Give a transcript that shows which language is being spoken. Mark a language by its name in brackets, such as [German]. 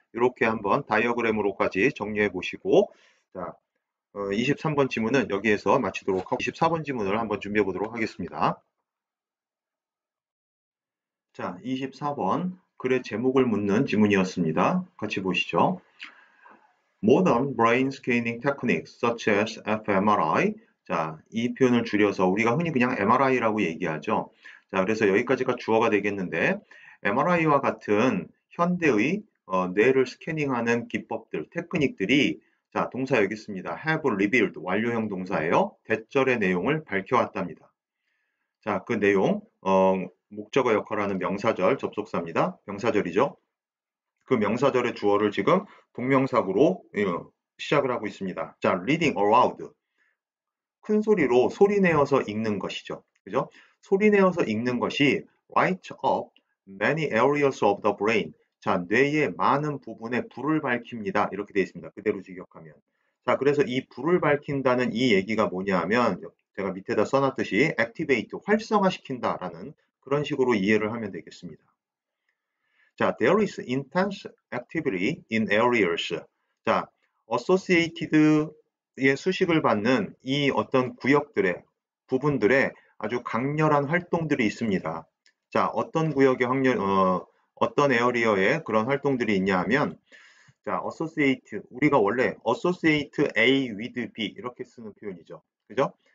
[Korean] 이렇게 한번 다이어그램으로까지 정리해 보시고 자, 23번 지문은 여기에서 마치도록 하고 24번 지문을 한번 준비해 보도록 하겠습니다. 자, 24번 글의 제목을 묻는 지문이었습니다. 같이 보시죠. [English] Modern brain scanning techniques such as fMRI. [Korean] 자, 이 표현을 줄여서 우리가 흔히 그냥 MRI라고 얘기하죠. 자, 그래서 여기까지가 주어가 되겠는데 MRI와 같은 현대의 뇌를 스캐닝하는 기법들, 테크닉들이 자, 동사 여기 있습니다. [English] have revealed [Korean] 완료형 동사예요. 대절의 내용을 밝혀왔답니다. 자, 그 내용 목적어 역할하는 명사절 접속사입니다. 명사절이죠. 그 명사절의 주어를 지금 동명사구로 시작을 하고 있습니다. 자, [English] reading aloud. [Korean] 큰 소리로 소리내어서 읽는 것이죠. 그죠? 소리내어서 읽는 것이 [English] light up many areas of the brain. [Korean] 자, 뇌의 많은 부분에 불을 밝힙니다. 이렇게 되어 있습니다. 그대로 직역하면. 자, 그래서 이 불을 밝힌다는 이 얘기가 뭐냐 하면 제가 밑에다 써놨듯이 activate, 활성화시킨다라는 그런 식으로 이해를 하면 되겠습니다. 자, [English] there is intense activity in areas. [Korean] 자, associated의 수식을 받는 이 어떤 구역들의 부분들의 아주 강렬한 활동들이 있습니다. 자, 어떤 구역의 어떤 에어리어에 그런 활동들이 있냐 하면 자, associate 우리가 원래 [English] associate A with B [Korean] 이렇게 쓰는 표현이죠. 그죠?